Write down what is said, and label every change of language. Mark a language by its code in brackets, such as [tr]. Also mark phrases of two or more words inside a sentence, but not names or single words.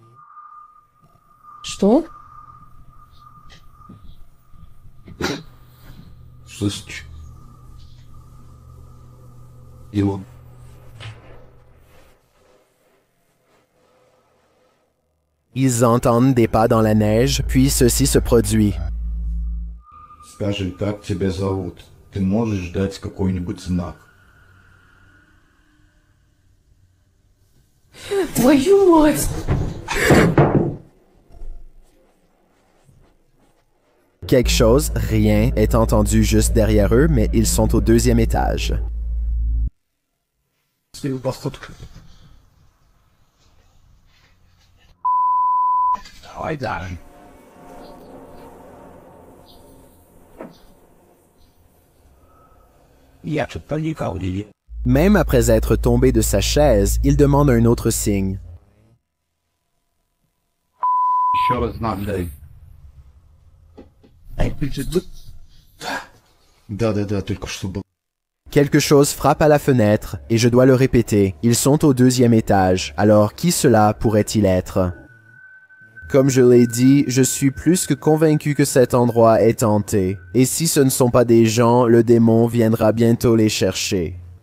[ru] Что? Слышь, его. [fr] Ils entendent des pas dans la neige, puis ceci se produit. [ru] Скажи, как тебя зовут? Ты можешь дать какой-нибудь знак? Твою мать! [fr] Quelque chose, rien, est entendu juste derrière eux, mais ils sont au 2e étage. [ru] Давай, Даррен. Я что-то никого не видел. [fr] Même après être tombé de sa chaise, il demande un autre signe. [ru] Еще раз знак дай. Да, только что был. [fr] Quelque chose frappe à la fenêtre, et je dois le répéter. Ils sont au 2e étage, alors qui cela pourrait-il être? Comme je l'ai dit, je suis plus que convaincu que cet endroit est hanté. Et si ce ne sont pas des gens, le démon viendra bientôt les chercher.